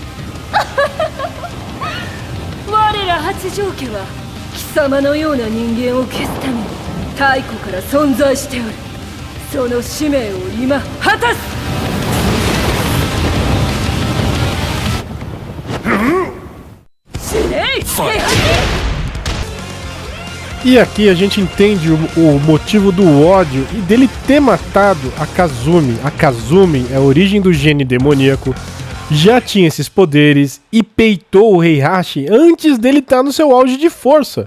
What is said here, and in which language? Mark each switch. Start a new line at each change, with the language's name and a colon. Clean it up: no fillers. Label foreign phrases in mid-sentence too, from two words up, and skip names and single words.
Japanese: 我ら八丈家は貴様のような人間を消すために太古から存在しておる。その使命を今果たす。死ね！
Portuguese: E aqui a gente entende o motivo do ódio e dele ter matado a Kazumi. A Kazumi é a origem do gene demoníaco, já tinha esses poderes e peitou o Heihachi antes dele estar no seu auge de força.